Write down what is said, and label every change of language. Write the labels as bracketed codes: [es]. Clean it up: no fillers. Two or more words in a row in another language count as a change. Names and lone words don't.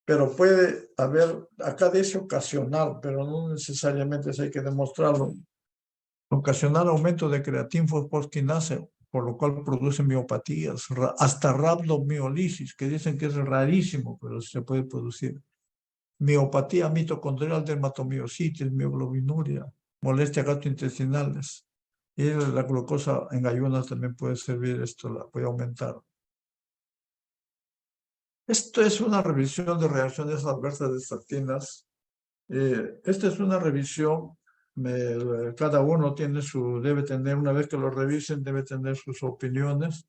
[es] pero puede haber, acá dice ocasional, pero no necesariamente eso hay que demostrarlo. Ocasional aumento de creatina fosfoquinasa, por lo cual produce miopatías, hasta rhabdomiolisis, que dicen que es rarísimo, pero se puede producir. Miopatía mitocondrial, dermatomiositis, mioglobinuria, molestias gastrointestinales. Y la glucosa en ayunas también puede servir, esto la puede aumentar. Esto es una revisión de reacciones adversas de estatinas. Esta es una revisión, cada uno debe tener, una vez que lo revisen, debe tener sus opiniones.